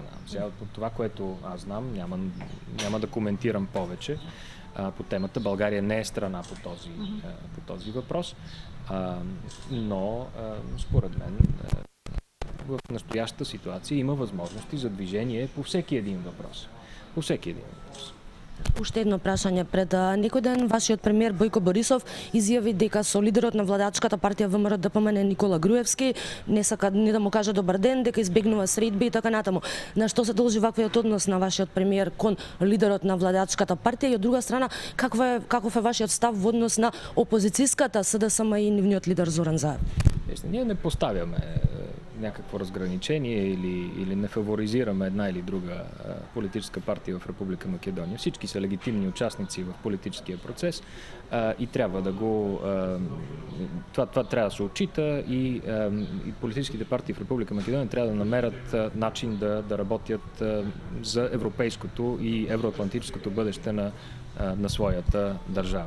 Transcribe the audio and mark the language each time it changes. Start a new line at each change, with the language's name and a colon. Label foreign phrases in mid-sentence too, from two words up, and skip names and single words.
Bulgarian: Сега от това, което аз знам, няма да коментирам повече по темата. България не е страна по този въпрос, но според мен в настоящата ситуация има възможности за движение по всеки един въпрос.
Macedonian: Уште едно прашање. Пред некој ден вашиот премиер Бојко Борисов изјави дека со лидерот на владачката партија ВМРО ДПМН Никола Груевски не сака ни да му каже добар ден, дека избегнува средби и така натаму. На што се должи ваквиот однос на вашиот премиер кон лидерот на владачката партија и од друга страна каков е вашиот став во однос на опозицијската СДСМ и нивниот лидер Зоран Заев?
Bulgarian: Ние не поставяме някакво разграничение или не фаворизираме една или друга политическа партия в Република Македония. Всички са легитимни участници в политическия процес и трябва да това трябва да се отчита и политическите партии в Република Македония трябва да намерят начин да работят за европейското и евроатлантическото бъдеще на своята държава.